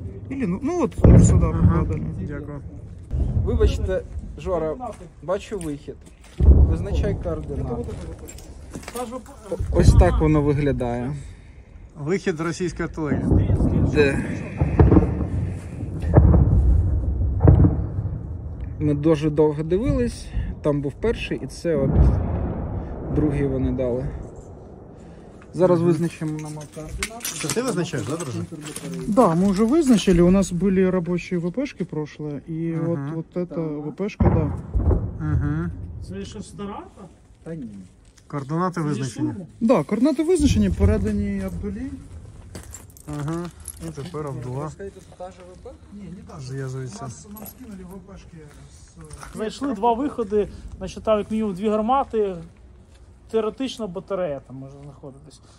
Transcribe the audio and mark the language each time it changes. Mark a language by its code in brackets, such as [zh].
[ru] Или, ну вот сюда попадали. [uk] Дякую. Вибачте, Жора, бачу вихід. Визначай координати. Ось так воно виглядає. Вихід російської артилерії. Де? Ми дуже довго дивились, там був перший і це от другий вони дали. Зараз визначимо нам координати. Це ти визначаєш, да, друже? [ru] Да, мы уже вызначили, у нас были рабочие ВПшки прошлые, и вот эта ВПшка, да. Угу. [uk] Це що, стара? Та ні. Координати визначені. Да, координати визначені, передані Абдулі. Ага. І тепер Абдула Скажіть, це та же ВП? Ні, не так. зв'язується. Нам скинули ВПшки з... Знайшли два виходи, насчитав як мінімум 2 гармати, теоретично батарея там може знаходитись.